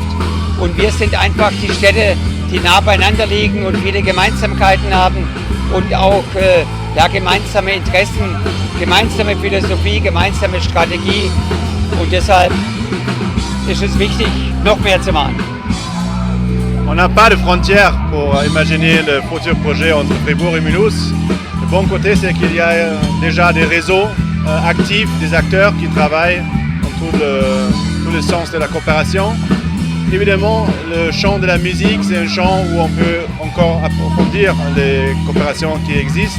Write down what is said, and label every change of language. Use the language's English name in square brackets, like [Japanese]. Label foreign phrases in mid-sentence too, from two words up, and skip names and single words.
[German] Und wir sind einfach die Städte, die nah beieinander liegen und viele Gemeinsamkeiten haben und auch gemeinsame Interessen, gemeinsame Philosophie, gemeinsame Strategie. Und deshalb ist es wichtig, noch mehr zu machen. [French] On n'a pas de frontières pour imaginer le futur projet entre Fribourg et Mulhouse. Le bon côté, c'est qu'il y a déjà des réseaux actifs, des acteurs qui travaillent dans tout le sens de la coopération. évidemment, le champ de la musique, c'est un champ où on peut encore approfondir les coopérations qui existent.